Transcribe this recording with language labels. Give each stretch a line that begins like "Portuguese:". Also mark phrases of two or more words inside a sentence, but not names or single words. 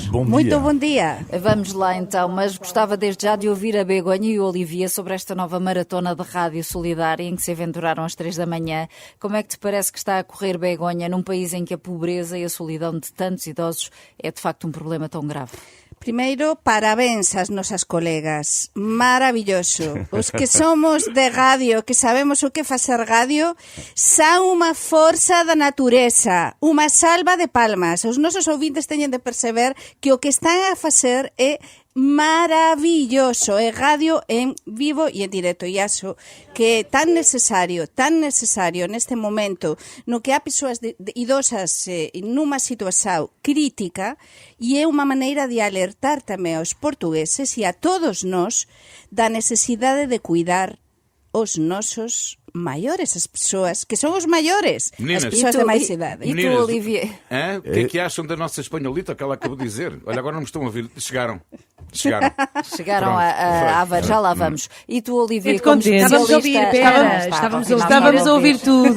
Portuguese: Muito bom dia. Vamos lá então, mas gostava desde já de ouvir a Begonha e o Olivier sobre esta nova maratona de rádio solidária em que se aventuraram às 3 da manhã. Como é que te parece que está a correr, Begonha, num país em que a pobreza e a solidão de tantos idosos é de facto um problema tão grave?
Galician: Primeiro, parabéns ás nosas colegas. Maravilloso. Os que somos de radio, que sabemos o que facer radio, son unha forza da natureza, unha salva de palmas. Os nosos ouvintes teñen de perceber que o que están a facer é maravilloso, é radio en vivo e en directo, e aso que é tan necesario neste momento no que há persoas idosas nunha situación crítica, e é unha maneira de alertar tamén aos portugueses e a todos nós da necesidade de cuidar os nosos maiores, as pessoas que son os maiores,
Portuguese: Meninas,
Galician: as pessoas de máis idade.
Portuguese: E tu, Meninas, Olivier? O que é que acham da nossa espanholita que ela acabou de dizer? Olha, agora não me estão a ouvir. Chegaram. Chegaram Pronto. a Aveiro, já lá vamos. E tu, Olivier, Muito como contente. Estávamos a especialista... ouvir, pera, Estávamos a ouvir tudo,